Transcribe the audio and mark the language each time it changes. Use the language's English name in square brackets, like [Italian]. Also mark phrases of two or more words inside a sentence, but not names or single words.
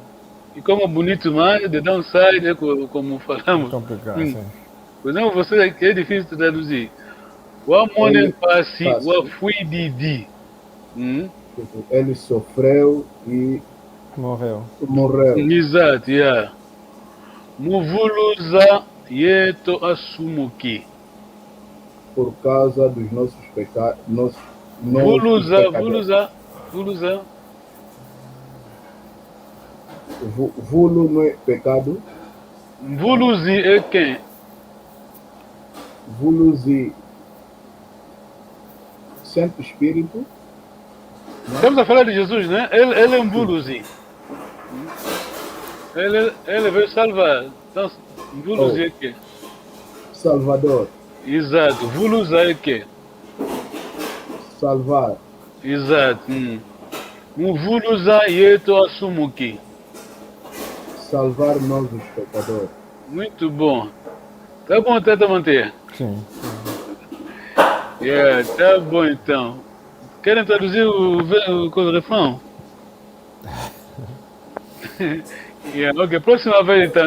[Portuguese] E como é bonito mais, [English] the downside, [Portuguese] é como falamos. complicado, sim. Por exemplo, você aqui é difícil de traduzir. O [Kongo] Amona Empassi, [Portuguese] o Afuidi. Ele sofreu e Morreu. morreu Exato, yeah. [Kongo] Muvuluza yeto asumuki. [Portuguese] por causa dos nossos pecados. Vuluza. Vulo não é pecado. Vuluzi é quem? Vuluzi, Santo Espírito. Estamos a falar de Jesus, né? Ele é um Vuluzi. Ele veio salvar. Então, Vuluzi é quem? Salvador. Exato. Vuluza é quem? Salvar. Exato. [Kongo] Muvuluza yeto asumuki. [Portuguese] Salvar nós os pecadores. Muito bom. Tá bom, Tata Manter? Sim. Yeah, tá bom então. Querem traduzir o refrão? Yeah, ok, próxima vez então.